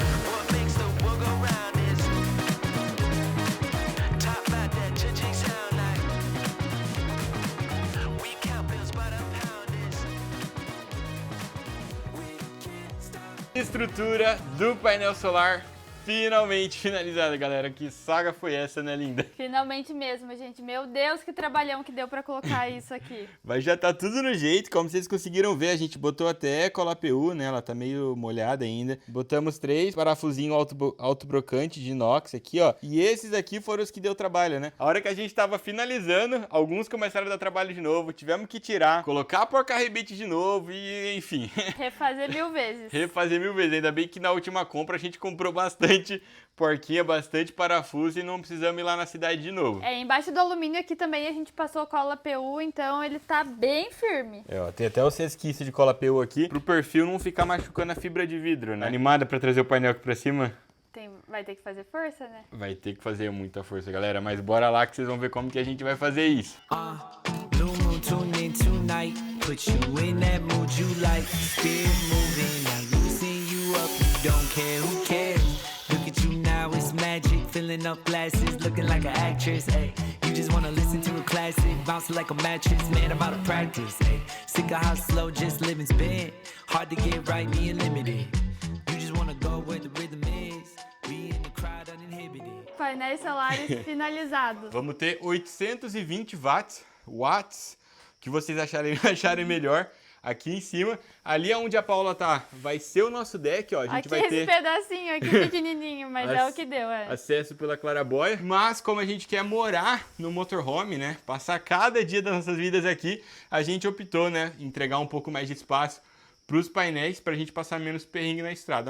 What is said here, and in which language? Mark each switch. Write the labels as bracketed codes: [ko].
[en] What makes the world go round is top about that cha-ching sound like we count bills by the pound is we can't stop. [pt] Estrutura do painel solar finalmente finalizada, galera. Que saga foi essa, né, linda? Finalmente mesmo, gente. Meu Deus, que trabalhão que deu pra colocar isso aqui. Mas já tá tudo no jeito, como vocês conseguiram ver, a gente botou até cola PU, né? Ela tá meio molhada ainda. Botamos 3 parafusinhos autobrocante de inox aqui, ó. E esses aqui foram os que deu trabalho, né? A hora que a gente tava finalizando, alguns começaram a dar trabalho de novo, tivemos que tirar, colocar a porca-rebite de novo e, enfim. Refazer 1000 vezes. Refazer 1000 vezes. Ainda bem que na última compra a gente comprou bastante porquinha, bastante parafuso e não precisamos ir lá na cidade de novo. É, embaixo do alumínio aqui também a gente passou cola PU, então ele tá bem firme. É, ó, tem até os resquícios de cola PU aqui, pro perfil não ficar machucando a fibra de vidro, né? Animada pra trazer o painel aqui pra cima? Vai ter que fazer força, né? Vai ter que fazer muita força, galera, mas bora lá que vocês vão ver como que a gente vai fazer isso. [en] Blue moon tune in tonight. Put you in that mood you like. Spirit moving, I loosen you up. You don't care, who cares? Look at you now, it's magic. Filling up glasses, looking like an actress. Ay, you just wanna listen to a classic, bounce like a mattress. Man, I'm out of practice. Ay, sick of how slow just living's been. Hard to get right, being limited. You just wanna go where the rhythm is. Be in the crowd uninhibited. [pt] Painéis solares finalizados. Vamos ter 820 watts, que vocês acharem melhor. Aqui em cima, ali onde a Paula tá, vai ser o nosso deck, ó. A gente aqui vai ter esse pedacinho aqui pequenininho, mas é o que deu, é. acesso pela claraboia. Mas como a gente quer morar no motorhome, né, passar cada dia das nossas vidas aqui, a gente optou, né, entregar um pouco mais de espaço pros painéis pra gente passar menos perrengue na estrada.